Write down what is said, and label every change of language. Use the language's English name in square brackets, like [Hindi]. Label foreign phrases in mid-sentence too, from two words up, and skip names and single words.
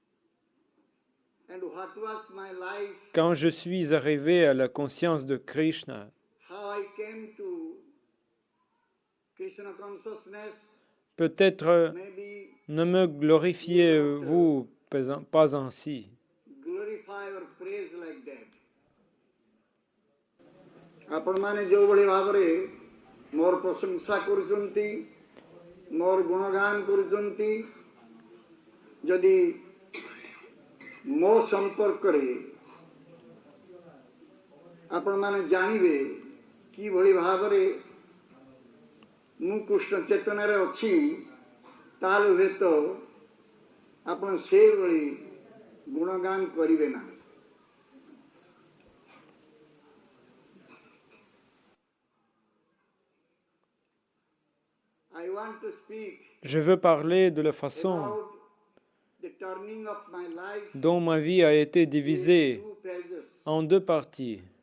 [French] quand je suis arrivé à la conscience de Krishna, peut-être ne me glorifiez-vous pas ainsi. [Odia] ଆପଣମାନେ ଯେଉଁଭଳି ଭାବରେ ମୋର ପ୍ରଶଂସା କରୁଛନ୍ତି, ମୋର ଗୁଣଗାନ କରୁଛନ୍ତି, ଯଦି ମୋ ସମ୍ପର୍କରେ ଆପଣମାନେ ଜାଣିବେ କିଭଳି ଭାବରେ ମୁଁ କୃଷ୍ଣ ଚେତନାରେ ଅଛି, ତାହେଲେ ହୁଏତ ଆପଣ ସେଇଭଳି ଗୁଣଗାନ କରିବେ ନାହିଁ। [French] Je veux parler de la façon dont ma vie a été divisée en deux parties.